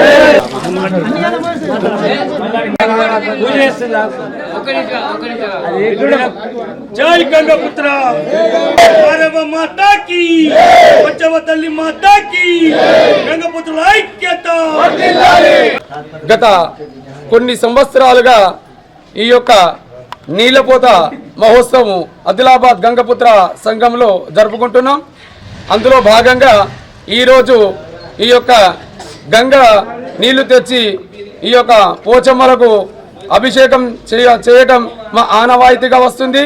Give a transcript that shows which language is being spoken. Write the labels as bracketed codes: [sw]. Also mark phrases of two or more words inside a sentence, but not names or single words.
[hi] जय गंगापुत्र, मारवा माता की, तल्ली माता की. गंगापुत्र ऐक्यता. [te] గత కొన్ని సంవత్సరాలుగా ఈ యొక్క నీలపోత మహోత్సవం ఆదిలాబాద్ గంగపుత్ర సంఘంలో జరుపుకుంటున్నాం. అందులో భాగంగా ఈరోజు ఈ యొక్క గంగ నీళ్లు తెచ్చి ఈ యొక్క పోచమ్మలకు అభిషేకం చేయటం మా ఆనవాయితీగా వస్తుంది.